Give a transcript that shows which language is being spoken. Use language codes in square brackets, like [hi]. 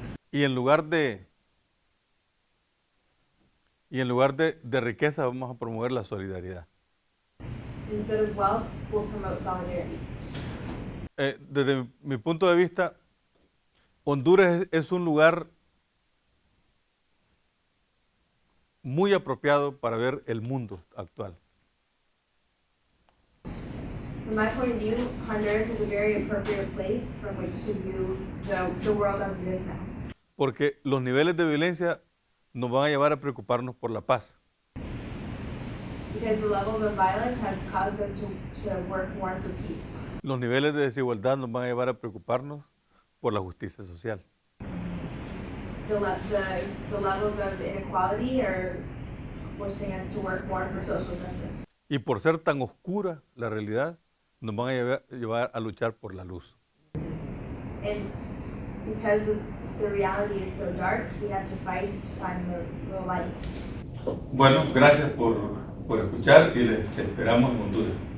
[es] Y en lugar de riqueza, vamos a promover la solidaridad. [en] Instead of wealth, we'll promote solidarity. [es] Desde mi punto de vista, Honduras es un lugar muy apropiado para ver el mundo actual. [en] From my point of view, Honduras is a very appropriate place from which to view the world as it is now. [es] Porque los niveles de violencia nos van a llevar a preocuparnos por la paz. [en] Because the levels of violence have caused us to work more for peace. [es] Los niveles de desigualdad nos van a llevar a preocuparnos por la justicia social. [en] The levels of inequality are forcing us to work more for social justice. [es] Y por ser tan oscura la realidad, nos van a llevar a luchar por la luz. [en] And because the reality is so dark, we have to fight to find the light. [es] Bueno, gracias por escuchar y les esperamos en Honduras.